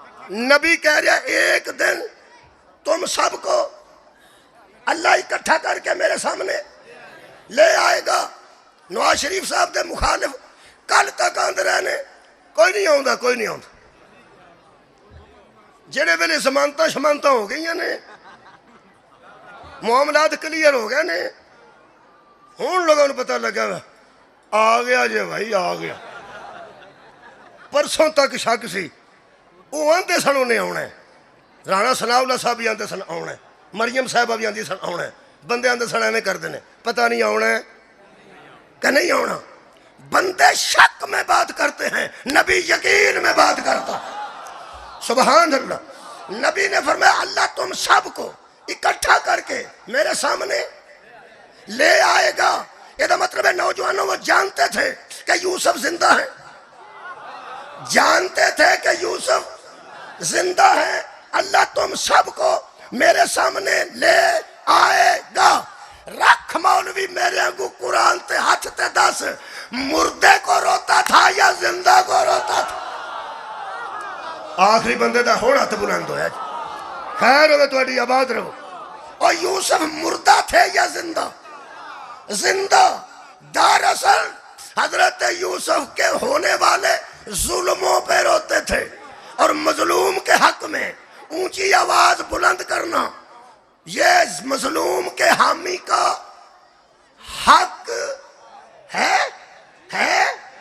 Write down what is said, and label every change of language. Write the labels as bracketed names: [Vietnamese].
[Urdu] نبی کہہ رہا ایک دن تم سب کو اللہ اکٹھا کر کے میرے سامنے لے آئے گا. [Punjabi] نواز شریف صاحب دے مخالف کل تک آندے رہنے کوئی نہیں آؤں، کوئی نہیں آؤں. جڑے ویلے شمانتا ہو گئی نے، معاملات کلیئر ہو گئے نے، ہوں لوگوں نے پتہ لگا آ گیا جی بھائی آ گیا. پرسوں تک شک سی، وہ آتے سن انہیں آنا ہے. رانا ثناء اللہ صاحب بھی آتے سن آنا ہے، مریم صاحبہ بھی آتی سن آنا ہے. بندے آتے سن ایویں کرتے ہیں پتہ نہیں آنا ہے کہ نہیں آنا. [Urdu] بندے شک میں بات کرتے ہیں، نبی یقین میں بات کرتا. سبحان اللہ. نبی نے فرمایا اللہ تم سب کو اکٹھا کر کے میرے سامنے لے آئے گا. یہ مطلب ہے نوجوانوں وہ جانتے تھے کہ یوسف زندہ ہے، جانتے تھے کہ یوسف زندہ ہے. اللہ تم سب کو میرے سامنے لے آئے گا. [Punjabi] رکھ مولوی میرے انگو قرآن تے ہاتھ تے دس، [Urdu] مردے کو روتا تھا یا زندہ کو روتا تھا؟ [Punjabi] آخری بندے دا ہون ہاتھ بلند ہویا جی. خیر ہوئے تہاڈی آباد رہو. [Urdu] اور یوسف مردہ تھے یا زندہ؟ زندہ. دراصل حضرت یوسف کے ہونے والے ظلموں پہ روتے تھے، اور مظلوم کے حق میں اونچی آواز بلند کرنا یہ مظلوم کے حامی کا حق ہے.